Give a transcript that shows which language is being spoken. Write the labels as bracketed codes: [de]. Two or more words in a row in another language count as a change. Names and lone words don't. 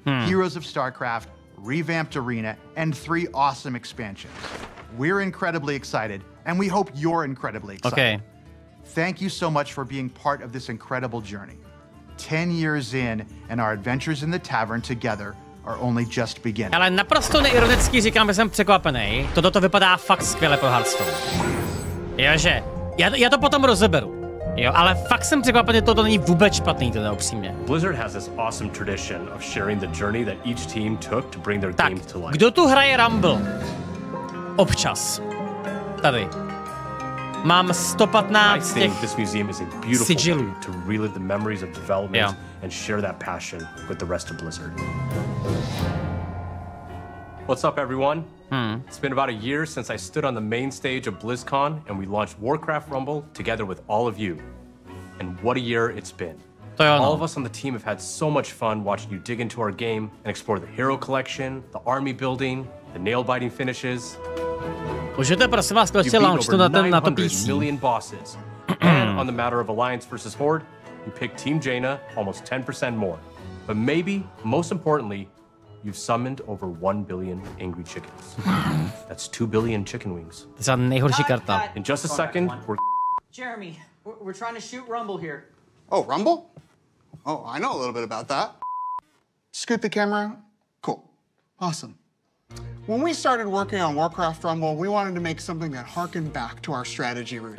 [en] Heroes of StarCraft, revamped arena, and 3 awesome expansions. We're incredibly excited, and we hope you're incredibly excited. Okay. Thank you so much for being part of this incredible journey. 10 years in, and our adventures in the tavern together are only just beginning. [cs] Ale naprosto neironicky říkám, že jsem překvapený. Toto vypadá fakt skvěle pro Hearthstone. Jo, že já to potom rozeberu. Jo, ale fakt jsem překvapený, toto není vůbec špatný, teda upřímně. [en] Blizzard has this awesome tradition of sharing the journey that each team took to bring their games to life. [cs] Kdo tu hraje Rumble? Občas. Tady. Mám 115 těch sigilů. [en] To relive the memories of development and share that passion with the rest of Blizzard. What's up, everyone? It's been about a year since I stood on the main stage of BlizzCon and we launched Warcraft Rumble together with all of you. And what a year it's been. All of us on the team have had so much fun watching you dig into our game and explore the hero collection, the army building, the nail-biting finishes. [cs] Můžete prosím vás konečně launch na to PC. [en] Million bosses. And on the matter of Alliance versus Horde, you picked Team Jaina almost 10% more. But maybe, most importantly, you've summoned over 1 billion angry chickens. That's 2 billion chicken wings. [cs] To je nejhorší karta. [en] In just a second, Jeremy, we're trying to shoot Rumble here. Oh, Rumble? Oh, I know a little bit about that. Scoot the camera. Cool. Awesome. When we started working on Warcraft Rumble, we wanted to make something that harkened back to our strategy roots.